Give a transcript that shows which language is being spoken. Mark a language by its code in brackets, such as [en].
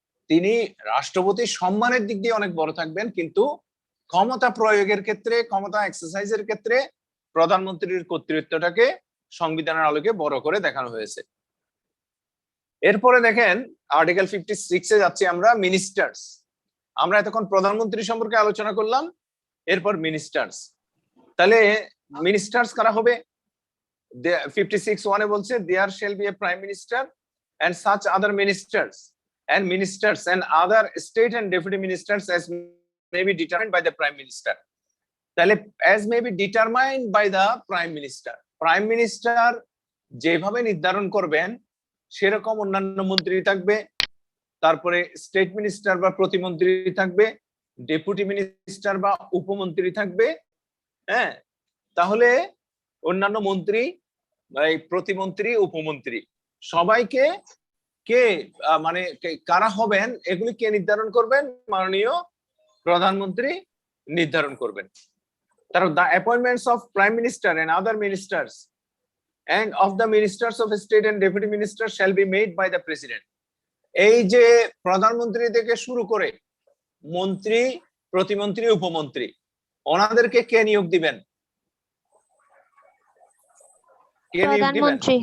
[bn] তিনি রাষ্ট্রপতির সম্মানের দিক দিয়ে অনেক বড় থাকবেন, কিন্তু ক্ষমতা প্রয়োগের ক্ষেত্রে, ক্ষমতা এক্সারসাইজের ক্ষেত্রে প্রধানমন্ত্রীর কর্তৃত্বটাকে সংবিধানের আলোকে বড় করে দেখানো হয়েছে। এরপরে দেখেন আর্টিকেল 56 এ যাচ্ছি আমরা, মিনিস্টার্স। আমরা এতক্ষণ প্রধানমন্ত্রী সম্পর্কে আলোচনা করলাম, এরপর মিনিস্টার্স। তাহলে মিনিস্টার্স কারা হবে? [en] 56(1) [bn] এ বলছে [en] There shall be a prime minister and such other ministers and other state and deputy ministers as may be determined by the prime minister. [bn] তাহলে [en] as may be determined by the prime minister, [bn] prime minister যেভাবে নির্ধারণ করবেন সেরকম অন্যান্য মন্ত্রী থাকবে, তারপরে state minister বা প্রতিমন্ত্রী থাকবে, ডেপুটি মিনিস্টার বা উপমন্ত্রী থাকবে। হ্যাঁ, তাহলে অন্যান্য মন্ত্রী, প্রতিমন্ত্রী, উপমন্ত্রী সবাইকে কে মানে কারা হবেন এগুলি কে নির্ধারণ করবেন? মাননীয় প্রধানমন্ত্রী নির্ধারণ করবেন। তারপর [en] The appointments of prime minister and other ministers and of the ministers of state and deputy ministers shall be made by the president. [bn] এই যে প্রধানমন্ত্রী থেকে শুরু করে মন্ত্রী, প্রতিমন্ত্রী, উপমন্ত্রী, ওনাদেরকে কে নিয়োগ দিবেন? কে নিয়োগ দিবেন?